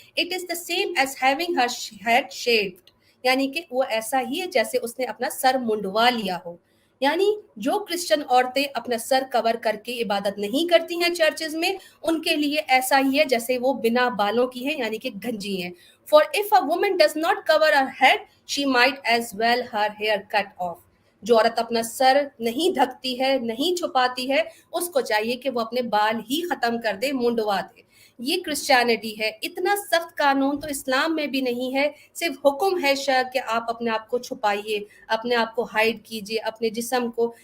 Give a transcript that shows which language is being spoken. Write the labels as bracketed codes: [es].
[en] it is the same as having her head shaved, [ur] یعنی کہ وہ ایسا ہی ہے جیسے اس نے اپنا سر منڈوا لیا ہو. یعنی جو کرسچن عورتیں اپنا سر کور کر کے عبادت نہیں کرتی ہیں چرچز میں، ان کے لیے ایسا ہی ہے جیسے وہ بنا بالوں کی ہیں، یعنی کہ گنجی ہیں. [en] For if a woman does not cover her head, she might as well her hair cut off. [ur] جو عورت اپنا سر نہیں ڈھکتی ہے، نہیں چھپاتی ہے، اس کو چاہیے کہ وہ اپنے بال ہی ختم کر دے، منڈوا دے. یہ کرسچینٹی ہے. اتنا سخت قانون تو اسلام میں بھی نہیں ہے، صرف حکم ہے کہ آپ اپنے آپ کو چھپائیے، اپنے آپ کو ہائڈ کیجیے، اپنے جسم کو.